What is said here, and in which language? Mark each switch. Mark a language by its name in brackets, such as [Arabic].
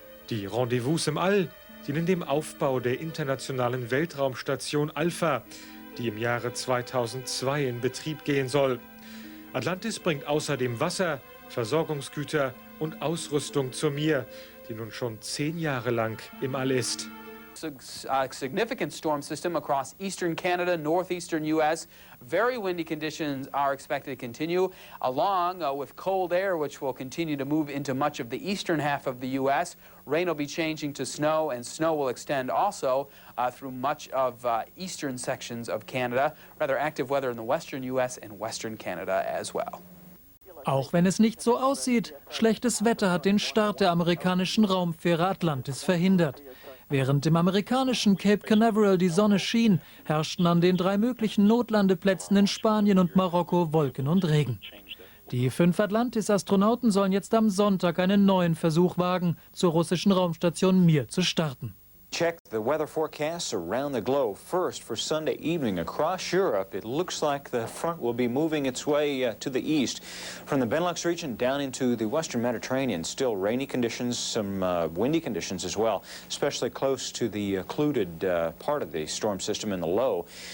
[German] Die Rendezvous im All dienen dem Aufbau der internationalen Weltraumstation Alpha, die im Jahre 2002 in Betrieb gehen soll. Atlantis bringt außerdem Wasser, Versorgungsgüter und Ausrüstung zur Mir, die nun schon 10 Jahre lang im All ist. [English] A significant storm system across eastern Canada, northeastern U.S. Very windy conditions are expected to continue, along with cold air, which will continue to move into much of the eastern half of the U.S. Rain will be changing to snow, and snow will extend also through much of eastern sections of Canada. Rather active weather in the western U.S. and western Canada as well. [German] Auch wenn es nicht so aussieht, schlechtes Wetter hat den Start der amerikanischen Raumfähre Atlantis verhindert. Während im amerikanischen Cape Canaveral die Sonne schien, herrschten an den 3 möglichen Notlandeplätzen in Spanien und Marokko Wolken und Regen. Die 5 Atlantis-Astronauten sollen jetzt am Sonntag einen neuen Versuch wagen, zur russischen Raumstation Mir zu starten. [English] Check the weather forecasts around the globe. First, for Sunday evening across Europe, it looks like the front will be moving its way to the east. From the Benelux region down into the western Mediterranean, still rainy conditions, some windy conditions as well, especially close to the occluded part of the storm system in the low.